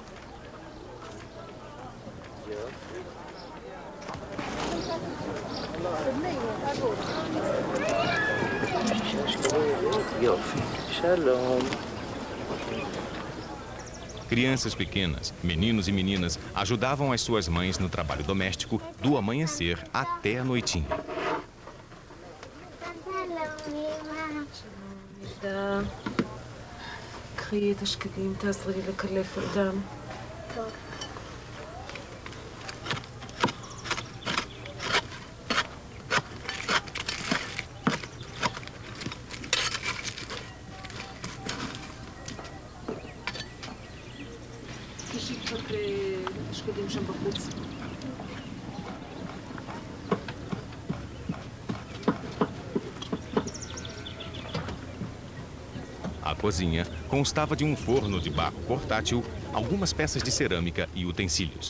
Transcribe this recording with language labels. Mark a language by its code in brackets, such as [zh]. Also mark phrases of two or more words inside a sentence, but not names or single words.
[pt] Crianças pequenas, meninos e meninas, ajudavam as suas mães no trabalho doméstico do amanhecer até a noitinha. [he] ده קחי את השקדים, תעזרי לי לקלף אותם. טוב. תשאי קצת השקדים שם בחוץ. [pt] A cozinha constava de um forno de barro portátil, algumas peças de cerâmica e utensílios.